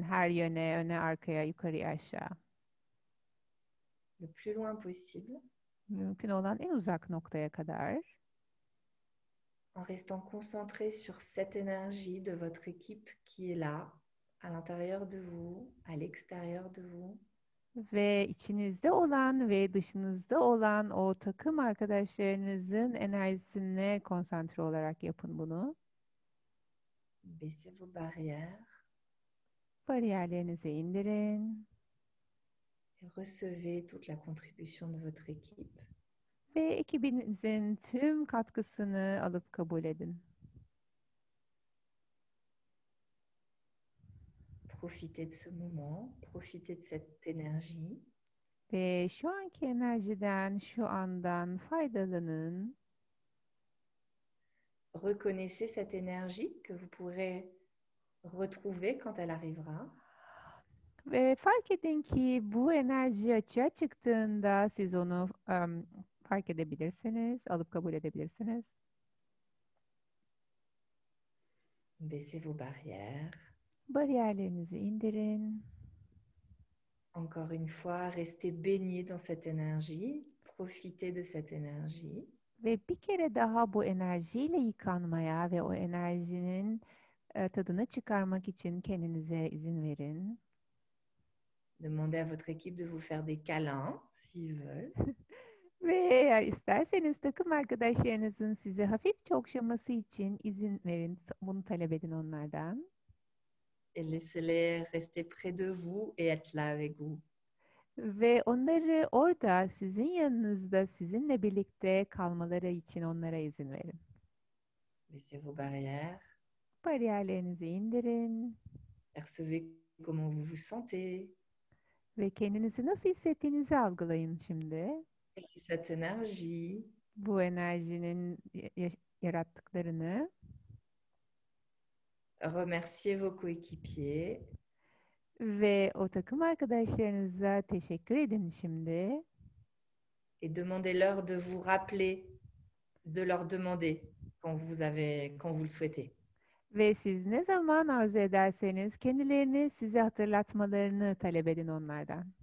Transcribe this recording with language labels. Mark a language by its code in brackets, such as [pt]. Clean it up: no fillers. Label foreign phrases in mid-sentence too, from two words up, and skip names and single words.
[tr] Her yöne, öne, arkaya, yukarıya, aşağı. [fr] Le plus loin possible. [tr] Mümkün olan en uzak noktaya kadar. [fr] En restant concentré sur cette énergie de votre équipe qui est là, à l'intérieur de vous, à l'extérieur de vous. [tr] Ve içinizde olan ve dışınızda olan o takım arkadaşlarınızın enerjisine konsantre olarak yapın bunu. [fr] Baissez vos barrières. [tr] Bariyerlerinizi indirin. [fr] Et recevez toute la contribution de votre équipe. [tr] Ve ekibinizin tüm katkısını alıp kabul edin. [fr] Profitez de ce moment, profitez de cette énergie. [tr] Ve şu anki enerjiden, şu andan faydalanın. [fr] Reconnaissez cette énergie que vous pourrez retrouver quand elle arrivera. [tr] Ve fark edin ki bu enerji açığa çıktığında siz onu fark edebilirsiniz, alıp kabul edebilirsiniz. [fr] Baissez vos barrières. [tr] Bariyerlerinizi indirin. [fr] Encore une fois, restez baigné dans cette énergie. Profitez de cette énergie. [tr] Ve bir kere daha bu enerjiyle yıkanmaya ve o enerjinin tadını çıkarmak için kendinize izin verin. [fr] Demandez à votre équipe de vous faire des câlins, s'ils veulent. [tr] Ve eğer isterseniz takım arkadaşlarınızın size hafifçe okşaması için izin verin. Bunu talep edin onlardan. [fr] Et laissez-les rester près de vous et être là avec vous. [tr] Ve onları orada sizin yanınızda sizinle birlikte kalmaları için onlara izin verin. [fr] Baissez vos barrières. [tr] Bariyerlerinizi indirin. [fr] Percevez comment vous vous sentez. [tr] Ve kendinizi nasıl hissettiğinizi algılayın şimdi. [fr] Cette énergie. [tr] Bu enerjinin yarattıklarını. [fr] Remerciez vos coéquipiers. [tr] Ve o takım arkadaşlarınıza teşekkür edin şimdi. [fr] Et demandez-leur de vous rappeler, de leur demander quand vous le souhaitez. [tr] Ve siz ne zaman arzu ederseniz kendilerini size hatırlatmalarını talep edin onlardan.